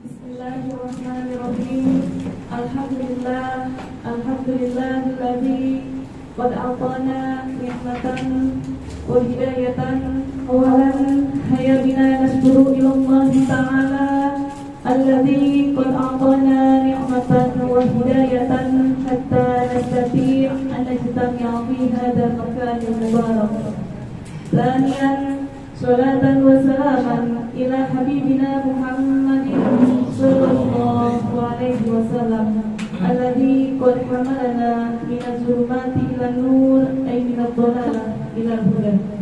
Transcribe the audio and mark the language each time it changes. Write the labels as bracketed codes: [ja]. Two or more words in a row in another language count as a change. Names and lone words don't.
[ar] بسم الله الرحمن الرحيم. الحمد لله الذي قد أعطانا نعمة وهداية أولا هيا بنا نشكر إلى الله تعالى الذي قد أعطانا نعمة وهداية حتى نستطيع أن نجتمع في هذا المكان المبارك. ثانيا صلاة وسلاما إلى حبيبنا محمد صلى الله عليه وسلم الذي قد حملنا من الظلمات إلى النور أي من الضلالة إلى الهدى.